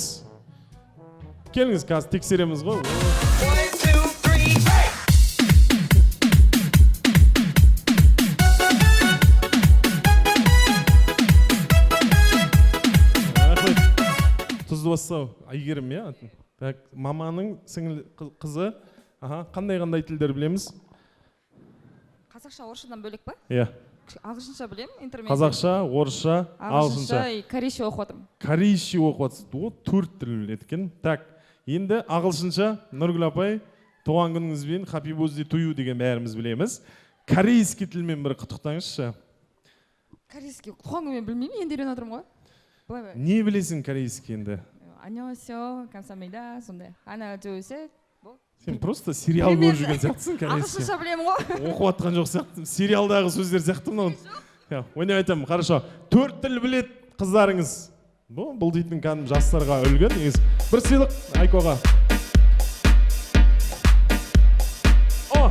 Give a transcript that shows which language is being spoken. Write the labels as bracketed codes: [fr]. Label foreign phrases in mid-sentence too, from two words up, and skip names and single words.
[kk] Келіңіз, қазір тексереміз ғой. Тұзды бастау, Айгерім, маманың қызы, қандай тілдер білеміз? Қазақша, орысшадан бөлек па? Ағылшынша білем, интермедиат. Қазақша, орысша, ағылшынша. Корейше оқып отырмын. Корейше оқып отырсыз. О, 4 тіл біледі екен. Так, енді ағылшынша, Нұргүл апай, туған күніңізбен [en] happy birthday to you [kk] деген бәріміз білеміз. Корейский тілмен бір құттықтаңызшы. Корейский туған күнмен білмеймін, енді үйреніп отырмын ғой. Не білесің корейский енді? [ko] 안녕하세요, 감사합니다. сондай. 하나, 둘, 셋. [kk] Сен просто сериал көріп жүрген сияқтысың корейский. Ағылшынша білемін ғой. Оқып жатқан жоқ сияқты. Сериалдағы сөздер сияқты мынау. Ойнап айтамын, хорошо. 4 тіл білет қыздарыңыз. Бұл дейтін кәдімгі жастарға үлгі негізі. Бір сыйлық Айкоға. О!